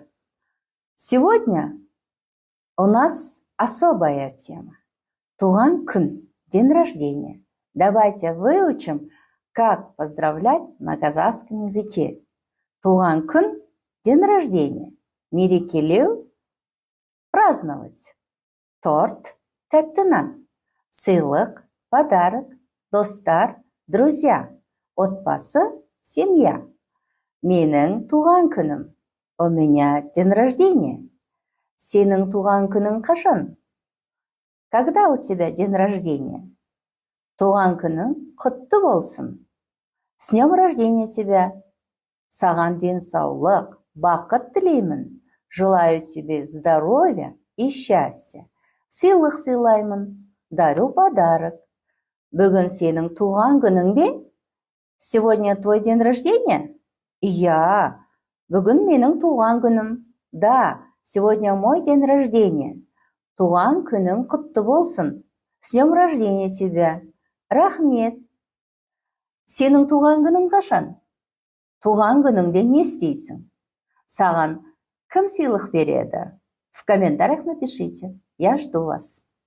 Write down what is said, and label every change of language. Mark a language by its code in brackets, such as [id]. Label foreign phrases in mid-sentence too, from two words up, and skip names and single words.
[ru] Сегодня у нас особая тема. [kk] Туган күн, [ru] день рождения. Давайте выучим, как поздравлять на казахском языке. [kk] Туган күн, [ru] день рождения. Мерекелеу, праздновать. [kk] Торт, тәтті нан. Сыйлық, подарок, достар, друзья. Отбасы, семья. Менің туған күнім. [ru] У меня день рождения. [kk] Сенің туған күнің қашан? [ru] Когда у тебя день рождения? [kk] Туған күнің құтты болсын. [ru] С днем рождения тебя. [kk] Саған денсаулық, бақыт тілеймін. [ru] Желаю тебе здоровья и счастья. [kk] Сыйлық сыйлаймын. [ru] Дарю подарок. [kk] Бүгін сенің туған күнің бе? [ru] Сегодня твой день рождения? Я. [kk] Бүгін менің туған күнім. [ru] Да, сегодня мой день рождения. [kk] Туған күнің құтты болсын. [ru] С днем рождения тебя. [kk] Рахмет. Сенің туған күнің қашан? Туған күніңде не істейсің? Саған кім сыйлық береді? [ru] В комментариях напишите. Я жду вас.